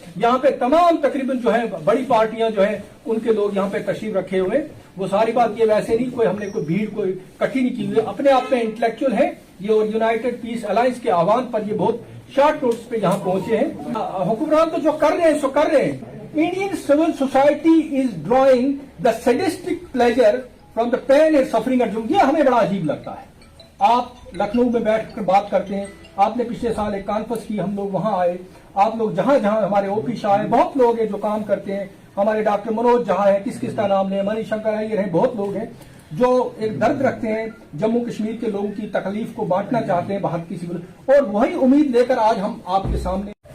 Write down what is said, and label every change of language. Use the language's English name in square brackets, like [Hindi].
[Hindi] यहाँ पे तमाम तकरीबन जो है बड़ी पार्टियां जो है उनके लोग यहाँ पे तशरीफ रखे हुए। वो सारी बात ये वैसे नहीं, कोई हमने कोई भीड़ कोई इकट्ठी नहीं की हुई, अपने आप में इंटेलेक्चुअल है ये। और यूनाइटेड पीस अलायंस के आह्वान पर ये बहुत शॉर्ट नोटिस पे यहाँ पहुंचे हैं। हुक्मरान तो जो कर रहे हैं सो कर रहे हैं। [English] Indian civil society is drawing the sadistic pleasure from the pain and suffering at Jammu। [Hindi] ये हमें बड़ा अजीब लगता है। आप लखनऊ में बैठकर बात करते हैं, आपने पिछले साल एक कॉन्फ्रेंस की, हम लोग वहां आए, आप लोग जहां जहां हमारे ओपी शाह है, बहुत लोग हैं जो काम करते हैं, हमारे डॉक्टर मनोज जहां है, किस का नाम लें, मणिशंकर अय्यर है, बहुत लोग हैं जो एक दर्द रखते हैं, जम्मू कश्मीर के लोगों की तकलीफ को बांटना चाहते हैं बाहर किसी को, और वही उम्मीद लेकर आज हम आपके सामने।